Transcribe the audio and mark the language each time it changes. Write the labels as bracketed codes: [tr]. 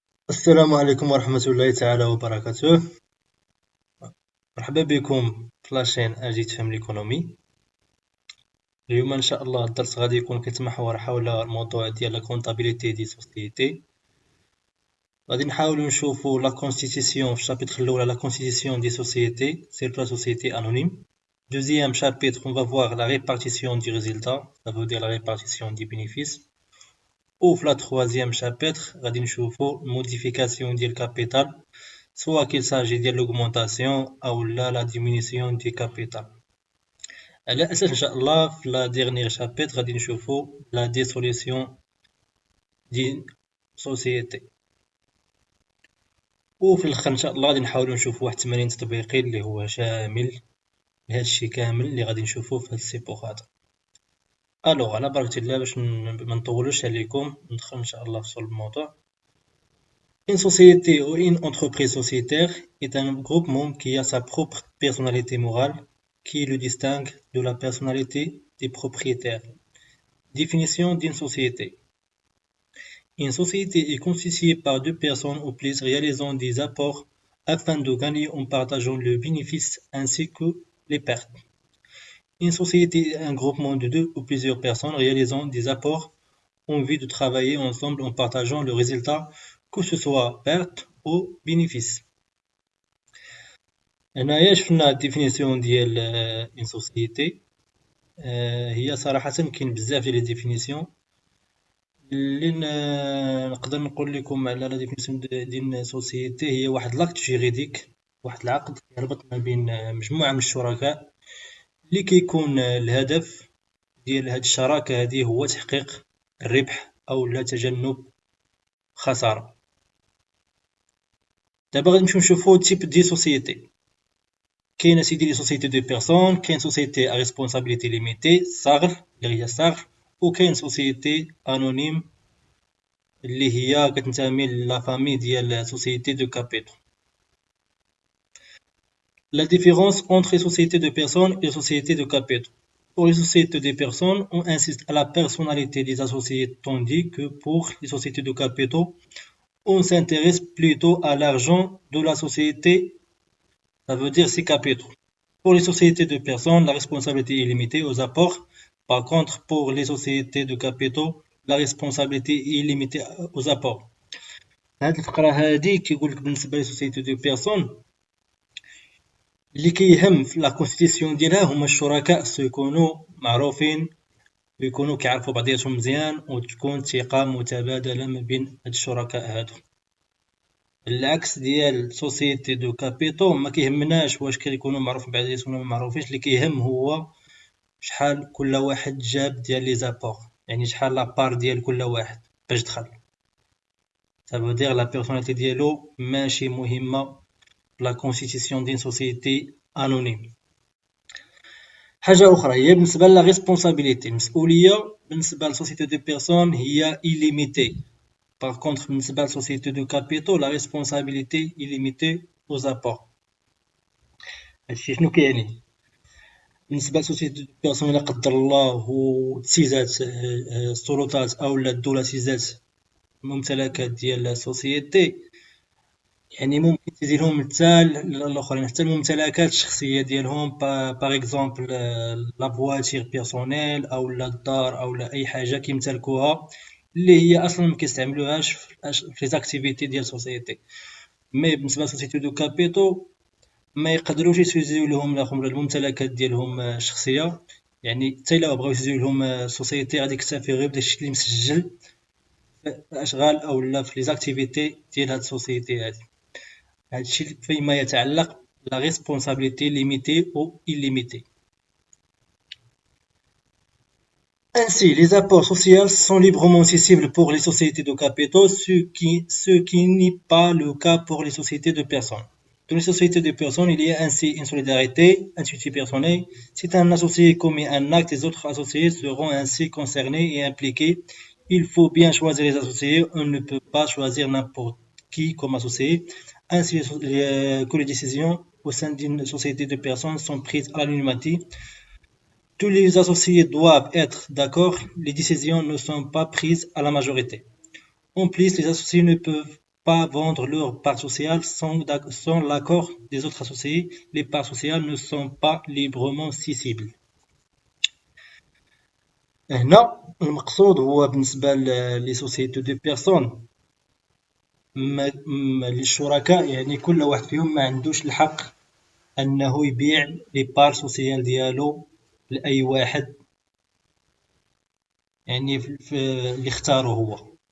[ar] السلام عليكم ورحمة الله تعالى وبركاته. مرحبا بكم في لاشين أجي تفهم ليكونومي. اليوم إن شاء الله الدرس غادي يكون كيتمحور حول الموضوع ديال لا كونطابيليتي دي سوسيتي. غادي نحاولو نشوفو لا كونستيتيسيون في الشابيتر الأول لا كونستيتيسيون دي سوسيتي سيرتو لا سوسيتي أنونيم. [fr] Deuxième chapitre, on va voir la répartition du résultat, ça veut dire la répartition des bénéfices. Ou la troisième chapitre, [ar] غادي نشوفو [fr] modification [ar] ديال الكابيتال, [fr] soit qu'il s'agit de l'augmentation ou la diminution du capital. [ar] على أساس إن شاء الله في [fr] la dernière chapitre [ar] غادي نشوفو [fr] la dissolution d'une société. [ar] وفي الآخر إن شاء الله غادي نحاولو نشوفو واحد التمرين تطبيقي اللي هو شامل لهادشي كامل اللي غادي نشوفو في هاد السيبور هذا. الوغ على بركة الله باش منطولوش عليكم ندخل إن شاء الله في الموضوع. [fr] Une société ou une entreprise sociétaire est un groupement qui a sa propre personnalité morale qui le distingue de la personnalité des propriétaires. Définition d'une société. Une société est constituée par deux personnes ou plus réalisant des apports afin de gagner en partageant le bénéfice ainsi que les pertes. Une société est un groupement de deux ou plusieurs personnes réalisant des apports en vue de travailler ensemble en partageant le résultat, que ce soit perte ou bénéfice. [ar] هنايا شفنا الديفينيسيون ديال اون سوسيتي. هي صراحة كاين بزاف ديال لي ديفينيسيون اللي نقدر نقول لكم على لا ديفينيسيون ديال سوسيتي. هي واحد لاكت جيريديك، واحد العقد يربط ما بين مجموعة من الشركاء اللي كيكون الهدف ديال هاد الشراكة هذه هو تحقيق الربح أو لا تجنب خسارة. دابا غادي نمشيو نشوفو تيب دي سوسيتي. كاين سيدي لي سوسيتي دو بيرسون، كاين سوسيتي ا ريسبونسابيلتي ليميتي صغر اللي هي صغر، وكاين سوسيتي انونيم اللي هي كتنتمي لا فامي ديال سوسيتي دو كابيتو. [fr] La différence entre les sociétés de personnes et les sociétés de capitaux. Pour les sociétés de personnes, on insiste à la personnalité des associés, tandis que pour les sociétés de capitaux, on s'intéresse plutôt à l'argent de la société, ça veut dire ses capitaux. Pour les sociétés de personnes, la responsabilité est limitée aux apports. Par contre, pour les sociétés de capitaux, la responsabilité est limitée aux apports. [ar] هاد الفقرة هادي كيقول لك بالنسبة للسوسيتي دو بيرسون اللي كيهم في لا كونستيتيسيون ديالها هما الشركاء يكونوا معروفين ويكونوا كيعرفوا بعضياتهم مزيان وتكون ثقة متبادلة ما بين هاد الشركاء هادو. العكس ديال سوسيتي دو كابيتو ما كيهمناش واش كيكونوا معروفين بعضياتهم ولا ما معروفينش، اللي كيهم هو شحال كل واحد جاب ديال لي زابور، يعني شحال لابار ديال كل واحد باش دخل. [fr] ça veut dire la personnalité [ar] ديالو ماشي مهمة [fr] la constitution d'une société anonyme. [ar] حاجة أخرى هي بالنسبة لا responsabilité. المسؤولية بالنسبة للسوسيتي دو بيرسون هي illimitée. [fr] Par contre [ar] بالنسبة للسوسيتي دو كابيتو [fr] la responsabilité est limitée aux apports. [ar] هادشي شنو كيعني؟ بالنسبة للسوسيتي دو بيرسون إلا قدر الله تسيزات السلطات أولا الدولة تسيزات الممتلكات ديال السوسيتي، يعني ممكن تزيد لهم حتى الاخرين حتى الممتلكات الشخصيه ديالهم باغ اكزومبل لا فواتير بيرسونيل او لا الدار او لا اي حاجه كيمتلكوها اللي هي اصلا ما كيستعملوهاش في لي زاكتيفيتي ديال السوسيتي. مي بالنسبه للسوسيتي دو كابيتو ما يقدروش يسوزيو لهم الممتلكات ديالهم الشخصيه، يعني حتى الا بغاو يسوزيو لهم السوسيتي غادي يكتفي غير بداكشي اللي مسجل في الاشغال او لا في لي زاكتيفيتي ديال هاد السوسيتي هادي. هادشي فيما يتعلق [fr] la responsabilité limitée ou illimitée. Ainsi, les apports sociaux sont librement accessibles pour les sociétés de capitaux, ce qui n'est pas le cas pour les sociétés de personnes. Dans les sociétés de personnes, il y a ainsi une solidarité institutionnelle. Si un associé commet un acte, les autres associés seront ainsi concernés et impliqués. Il faut bien choisir les associés. On ne peut pas choisir n'importe qui comme associé. Ainsi que les décisions au sein d'une société de personnes sont prises à l'unanimité. Tous les associés doivent être d'accord, les décisions ne sont pas prises à la majorité. En plus, les associés ne peuvent pas vendre leur part sociale sans l'accord des autres associés. Les parts sociales ne sont pas librement cessibles. [ar] هنا المقصود هو بالنسبة لي سوسيتي دو بيرسون للشركاء، يعني كل واحد فيهم ما عندوش الحق أنه يبيع لي بار سوسيال ديالو لأي واحد، يعني اللي اختارو هو.